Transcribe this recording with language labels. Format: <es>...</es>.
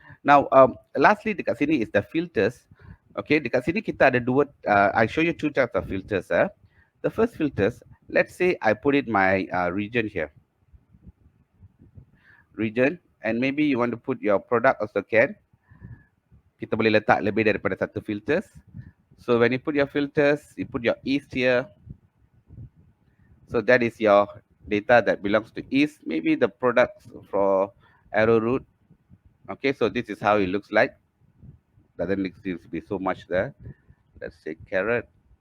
<en>Now, lastly</en> <ms>dekat sini</ms> <en>is the filters. Okay,</en> <ms>dekat sini kita ada dua.</ms> <en>I show you two types of filters. The first filters, let's say I put it my region here. Region, and maybe you want to put your product also can.</en> <ms>Kita boleh letak lebih daripada satu filters.</ms> <en>So when you put your filters, you put your east here. So that is your data that belongs to east. Maybe the products for arrowroot. Okay, so this is how it looks like. Doesn't seem to be so much there. Let's say carrot.</en>